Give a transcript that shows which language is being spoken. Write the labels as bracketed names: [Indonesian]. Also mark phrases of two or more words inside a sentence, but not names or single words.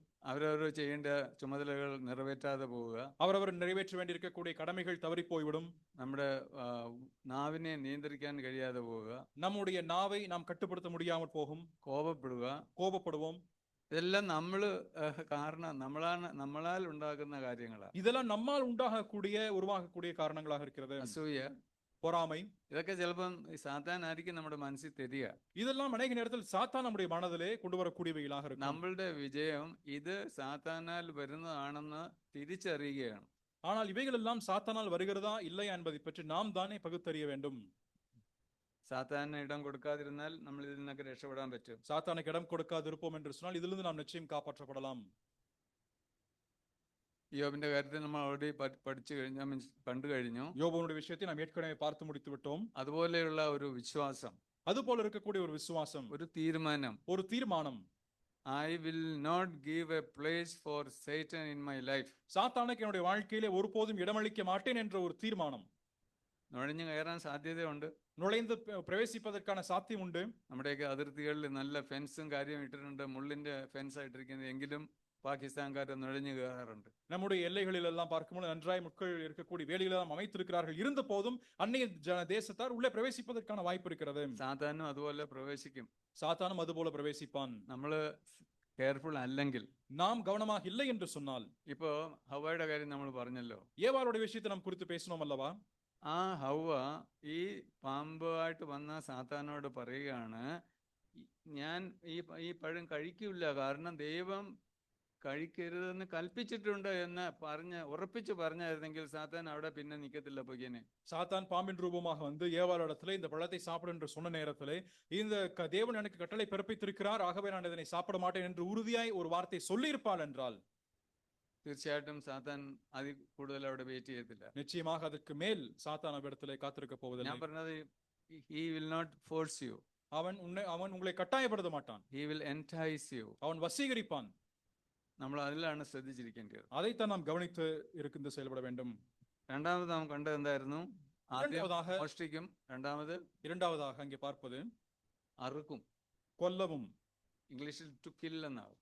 [Malayalam] അവരവർ ചെയ്യേണ്ട ചുമതലകൾ നിറവേറ്റാതെ പോവുക, [Tamil] அவரவர் நிறைவேற்ற வேண்டியிருக்கக்கூடிய கடமைகள் தவறி போய்விடும். [Malayalam] നമ്മുടെ നാവിനെ നിയന്ത്രിക്കാൻ കഴിയാതെ പോവുക, [Tamil] நம்முடைய நாவை நாம் கட்டுப்படுத்த முடியாமல் போகும், கோபப்படுவோம். [Malayalam] ഇതെല്ലാം നമ്മളാൽ ഉണ്ടാകുന്ന കാര്യങ്ങളാണ്. [Tamil] இதெல்லாம் நம்மால் உருவாகக்கூடிய காரணங்களாக இருக்கிறது. [Malayalam] അസൂയ, [Tamil] பொறாமை, [Malayalam] ഇതൊക്കെ ചിലപ്പം സാത്താൻ ആയിരിക്കും നമ്മുടെ മനസ്സിൽ തരിക. [Tamil] இதெல்லாம் அநேக நேரத்தில் சாத்தான் நம்முடைய மனதிலே கொண்டு வரக்கூடியவைகளாக இருக்கும். [Malayalam] നമ്മളുടെ വിജയം ഇത് സാത്താനാൽ വരുന്നതാണെന്ന് തിരിച്ചറിയുകയാണ്. [Tamil] ஆனால் இவைகள் எல்லாம் சாத்தானால் வருகிறதா இல்லையா என்பதை பற்றி நாம் தானே பகுத்தறிய வேண்டும். [Malayalam] സാത്താന് ഇടം കൊടുക്കാതിരുന്നാൽ നമ്മൾ ഇതിൽ നിന്നൊക്കെ രക്ഷപ്പെടാൻ പറ്റും. [Tamil] சாத்தானுக்கு இடம் கொடுக்காதிருப்போம் என்று சொன்னால் இதிலிருந்து நாம் நிச்சயம் காப்பாற்றப்படலாம். [Malayalam] യോബിന്റെ കാര്യത്തിൽ നമ്മൾ ഓൾറെഡി കണ്ടു കഴിഞ്ഞു. [Tamil] யோபனுடைய விஷயத்தை நாம் ஏற்கனவே பார்த்து முடித்து விட்டோம். [Malayalam] അതുപോലെയുള്ള ഒരു വിശ്വാസം, [Tamil] അതുപോലെ இருக்கக்கூடிய ஒரு விசுவாசம், [Malayalam] ഒരു തീരുമാനം, [English] I will not give a place for Satan in my life. [Tamil] சாத்தானுக்கு என்னுடைய வாழ்க்கையிலே ஒருபோதும் இடமளிக்க மாட்டேன் என்ற ஒரு தீர்மானம். [Malayalam] നുഴഞ്ഞു കയറാൻ സാധ്യതയുണ്ട്, [Tamil] நுழைந்து பிரவேசிப்பதற்கான சாத்தியம் உண்டு. [Malayalam] നമ്മുടെയൊക്കെ അതിർത്തികളിൽ നല്ല ഫെൻസും കാര്യം ഇട്ടിട്ടുണ്ട്, മുള്ളിന്റെ ഫെൻസ് ആയിട്ടിരിക്കുന്നത്, എങ്കിലും പാകിസ്ഥാൻകാർ നുഴഞ്ഞു കയറാറുണ്ട്. [Tamil] நம்முடைய எல்லைகளில் எல்லாம் பார்க்கும்போது நன்றாய் மக்கள் இருக்கக்கூடிய வேலைகள் எல்லாம் அமைத்திருக்கிறார்கள். இருந்த போதும் அந்நிய தேசத்தார் உள்ளே பிரவேசிப்பதற்கான வாய்ப்பு இருக்கிறது. [Malayalam] സാത്താനും അതുപോലെ പ്രവേശിക്കും. [Tamil] சாத்தானும் அதுபோல பிரவேசிப்பான். [Malayalam] നമ്മള് കെയർഫുൾ അല്ലെങ്കിൽ, [Tamil] நாம் கவனமாக இல்லை என்று சொன்னால், [Malayalam] ഇപ്പോ ഹവ്വയുടെ കാര്യം നമ്മൾ പറഞ്ഞല്ലോ, [Tamil] ஏவாளுடைய விஷயத்தை நாம் குறித்து பேசணும் அல்லவா? [Malayalam] ആ ഹവ്വ ഈ പാമ്പായിട്ട് വന്ന സാത്താനോട് പറയുകയാണ്, ഞാൻ ഈ പഴം കഴിക്കില്ല, കാരണം ദൈവം കഴിക്കരുതെന്ന് കൽപ്പിച്ചിട്ടുണ്ട് എന്ന് ഉറപ്പിച്ചു പറഞ്ഞായിരുന്നെങ്കിൽ സാത്താൻ അവിടെ പിന്നെ നിൽക്കത്തില്ല പൊയ്യനെ. [Tamil] சாத்தான் பாம்பின் ரூபமாக வந்து ஏவாளிடத்திலே இந்த பழத்தை சாப்பிடு என்று சொன்ன நேரத்திலே, இந்த தேவன் எனக்கு கட்டளை பிறப்பித்திருக்கிறார், ஆகவே நான் இதனை சாப்பிட மாட்டேன் என்று உறுதியாய் ஒரு வார்த்தை சொல்லியிருப்பாள் என்றால் [Malayalam] തീർച്ചയായിട്ടും സാത്താൻ അതിൽ കൂടുതൽ അവിടെ വെയിറ്റ് ചെയ്യത്തില്ല. [Tamil] நிச்சயமாக அதற்கு மேல் சாத்தான் அவ்விடத்திலே காத்திருக்க போவதில்லை. [Malayalam] ഞാൻ പറഞ്ഞത്, [English] he will not force you. [Tamil] அவன் உங்களை கட்டாயப்படுத்த மாட்டான். [English] he will entice you. [Tamil] அவன் வசீகரிப்பான். [Malayalam] നമ്മൾ അതിലാണ് ശ്രദ്ധിച്ചിരിക്കേണ്ടത്. [Tamil] അதைத்தான் [Malayalam] നാം ഗവനിച്ച് ഇരിക്കുന്നത് [Tamil] செயல்பட வேண்டும். [Malayalam] രണ്ടാമത് നാം കണ്ടത് എന്തായിരുന്നു? ആദ്യം [Tamil] இரண்டாவதாக [Malayalam] മോഷ്ടിക്കും, [Tamil] இரண்டாவதாக அங்கே பார்ப்பது [Malayalam] അറുക്കും. [Tamil] கொல்லவும் [Malayalam] ഇംഗ്ലീഷിൽ [English] to kill [Malayalam] എന്നാവും.